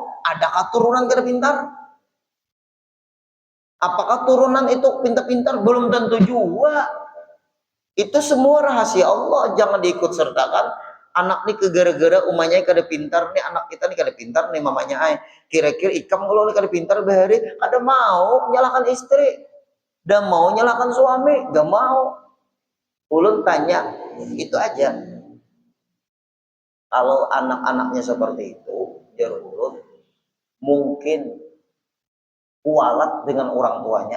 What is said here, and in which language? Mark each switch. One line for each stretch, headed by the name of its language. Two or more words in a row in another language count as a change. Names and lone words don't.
Banjar: Adakah turunan kada pintar? Apakah turunan itu pintar-pintar?
Indonesian: Belum tentu juga. Itu semua rahasia Allah, jangan diikut sertakan.
Banjar: Anak nih ke gara-gara umanya kada pintar nih, anak kita nih kada pintar nih mamanya ay. Kira-kira ikam kalau nih kada pintar bahari, kada mau nyalakan istri, dan mau nyalakan suami, gak mau. Ulun tanya, itu aja.
Indonesian: Kalau anak-anaknya seperti itu,
Banjar: jar ulun,
Indonesian: mungkin kualat dengan orang tuanya.